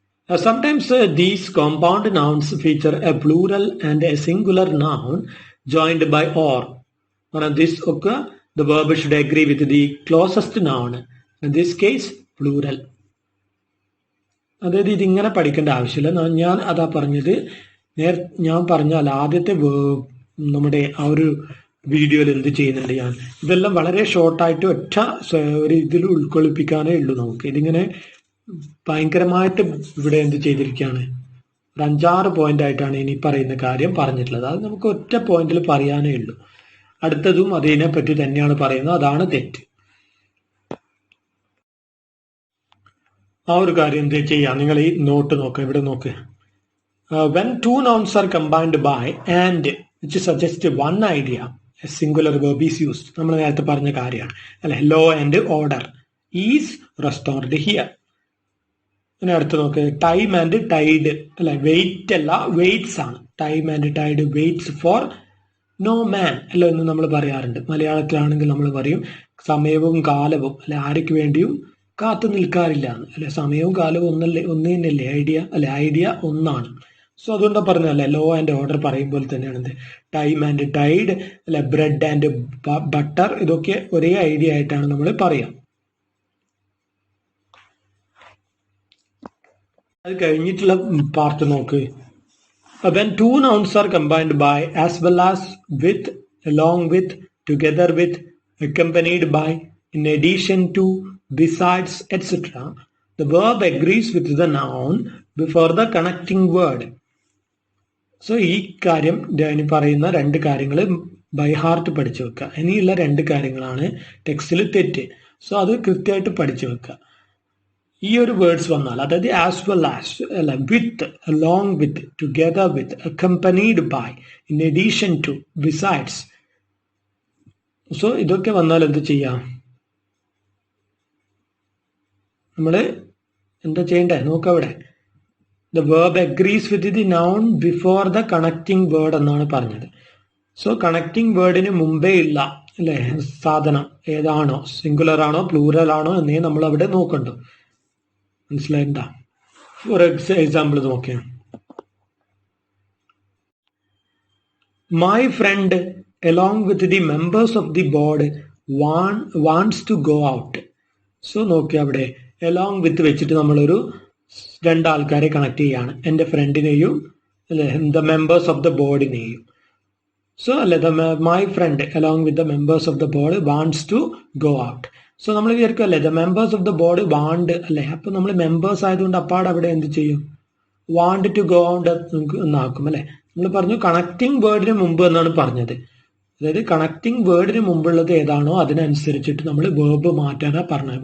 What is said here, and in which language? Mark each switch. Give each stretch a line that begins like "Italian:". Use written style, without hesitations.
English: Sometimes these compound nouns feature a plural and a singular noun joined by or. This occur, the verb should agree with the closest noun. In this case, plural.
Malayalam: അതായത് ഇതിങ്ങനെ പഠിക്കേണ്ട ആവശ്യമില്ല. ഞാൻ അതാ പറഞ്ഞത്, ഞാൻ പറഞ്ഞാൽ ആദ്യത്തെ നമ്മുടെ ആ ഒരു വീഡിയോയിൽ എന്ത് ചെയ്യുന്നുണ്ട്, ഞാൻ ഇതെല്ലാം വളരെ ഷോർട്ടായിട്ട് ഒറ്റ ഒരു ഇതിൽ ഉൾക്കൊള്ളിപ്പിക്കാനേ ഉള്ളൂ നമുക്ക്. ഇതിങ്ങനെ ഭയങ്കരമായിട്ട് ഇവിടെ എന്ത് ചെയ്തിരിക്കുകയാണ്, ഒരു 5-6 പോയിന്റ് ആയിട്ടാണ് ഇനി പറയുന്ന കാര്യം പറഞ്ഞിട്ടുള്ളത്. അത് നമുക്ക് ഒറ്റ പോയിന്റിൽ പറയാനേ ഉള്ളൂ. അടുത്തതും അതിനെ പറ്റി തന്നെയാണ് പറയുന്നത്. അതാണ് തെറ്റ്. ആ ഒരു കാര്യം എന്ത് ചെയ്യാം, നിങ്ങൾ ഈ നോട്ട് നോക്കുക, ഇവിടെ നോക്ക്.
English: When two nouns are combined by and which suggests one idea, a singular verb is used.
Malayalam: നമ്മൾ നേരത്തെ പറഞ്ഞ കാര്യമാണ് അല്ലെ,
English: law and order is restored here.
Malayalam: പിന്നെ അടുത്ത് നോക്ക്, ടൈം ആൻഡ് ടൈഡ് അല്ലെ, വെയിറ്റ് അല്ല വെയിറ്റ്സ് ആണ്.
English: time and tide waits for no man
Malayalam: അല്ല എന്ന് നമ്മൾ പറയാറുണ്ട്. മലയാളത്തിലാണെങ്കിൽ നമ്മൾ പറയും സമയവും കാലവും അല്ലെ ആർക്ക് വേണ്ടിയും കാത്തു നിൽക്കാറില്ല എന്ന് അല്ലെ. സമയവും കാലവും ഒന്ന് തന്നെയല്ലേ ഐഡിയ അല്ലെ, ഐഡിയ ഒന്നാണ്. സോ അതുകൊണ്ടാ പറഞ്ഞല്ലേ, ലോ ആൻഡ് ഓർഡർ പറയുമ്പോൾ തന്നെയാണ് ടൈം ആൻഡ് ടൈഡ് അല്ലെ, ബ്രെഡ് ആൻഡ് ബട്ടർ, ഇതൊക്കെ ഒരേ ഐഡിയ ആയിട്ടാണ് നമ്മൾ പറയാം. അത് കഴിഞ്ഞിട്ടുള്ള പാർട്ട് നോക്ക്.
English: When two nouns are combined by, as well as with, along with, together with, accompanied by, in addition to, besides, etc., the verb agrees with the noun before the connecting word.
Malayalam: So ഈ കാര്യം ഇനി പറയുന്ന 2 കാര്യങ്ങൾ by heart പഠിച്ചു വെക്കുക. ഇനിയുള്ള 2 കാര്യങ്ങളാണ് ടെക്സ്റ്റിൽ തെറ്റ്. സോ അത് കൃത്യമായിട്ട് പഠിച്ചു വെക്കുക. ഈ ഒരു വേർഡ്സ് വന്നാൽ, അതായത് ആസ് വെൽ ആസ് അല്ല, വിത്ത്, along with, together with, accompanied by, in addition to, besides, so ഇതൊക്കെ വന്നാൽ എന്ത് ചെയ്യാം, നമ്മൾ എന്താ ചെയ്യണ്ടേ നോക്കാം.
English: അവിടെ the verb agrees with the noun before the connecting word
Malayalam: എന്നാണ് പറഞ്ഞത്. സോ കണക്റ്റിംഗ് വേർഡിന് മുമ്പേ ഉള്ള അല്ലെ സാധനം ഏതാണോ, സിംഗുലർ ആണോ പ്ലൂറൽ ആണോ എന്നേ നമ്മൾ അവിടെ നോക്കണ്ടോ. മനസ്സിലായിട്ടാ?
English: For example നോക്കിയാ, my friend along with the members of the board wants to go out.
Malayalam: So നോക്കിയാ അവിടെ along with വെച്ചിട്ട് നമ്മളൊരു 2 ആൾക്കാരെ കണക്ട് ചെയ്യാണ്, എൻ്റെ ഫ്രണ്ടിനെയും അല്ലെ the members of the ബോർഡിനെയും.
English: So അല്ലെ my friend along with the members of the board wants to go out.
Malayalam: So നമ്മൾ വിചാരിക്കും അല്ലെ the members of the board want അല്ലെ, അപ്പൊ നമ്മൾ മെമ്പേഴ്സ് ആയതുകൊണ്ട് അപ്പാട് അവിടെ എന്ത് ചെയ്യും, വാണ്ട് ടു ഗോ ഔട്ട് എന്നാക്കും അല്ലെ. നമ്മൾ പറഞ്ഞു കണക്റ്റിംഗ് വേർഡിന് മുമ്പ് എന്നാണ് പറഞ്ഞത്. അതായത് കണക്റ്റിംഗ് വേർഡിന് മുമ്പുള്ളത് ഏതാണോ അതിനനുസരിച്ചിട്ട് നമ്മൾ വേർബ് മാറ്റാനാ പറഞ്ഞത്.